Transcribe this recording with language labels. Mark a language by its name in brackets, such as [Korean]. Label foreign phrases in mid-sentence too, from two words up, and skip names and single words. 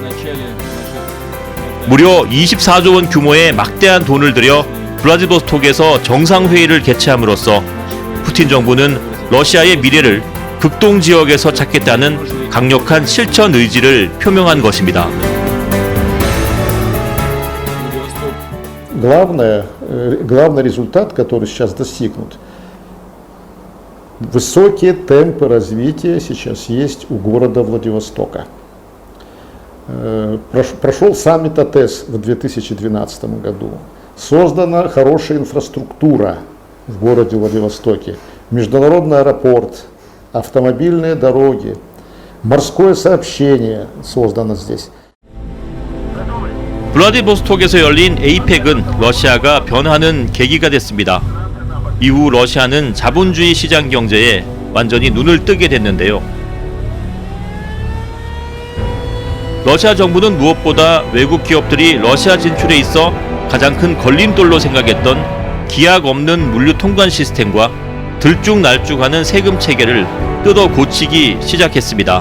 [Korean] 무려 24조 원 규모의 막대한 돈을 들여 블라디보스톡에서 정상회의를 개최함으로써 푸틴 정부는 러시아의 미래를 극동 지역에서 찾겠다는 강력한 실천 의지를 표명한 것입니다. [Russian] Главный результат, который сейчас достигнут, высокие темпы развития сейчас есть у города Владивостока. прошел саммит АТЭС в 2012 году. Создана хорошая инфраструктура в городе Владивостоке. Международный аэропорт, автомобильные дороги, морское сообщение создано здесь. [Korean] 블라디보스톡에서 열린 에이펙은 러시아가 변하는 계기가 됐습니다. 이후 러시아는 자본주의 시장 경제에 완전히 눈을 뜨게 됐는데요. 러시아 정부는 무엇보다 외국 기업들이 러시아 진출에 있어 가장 큰 걸림돌로 생각했던 기약 없는 물류 통관 시스템과 들쭉날쭉하는 세금 체계를 뜯어 고치기 시작했습니다.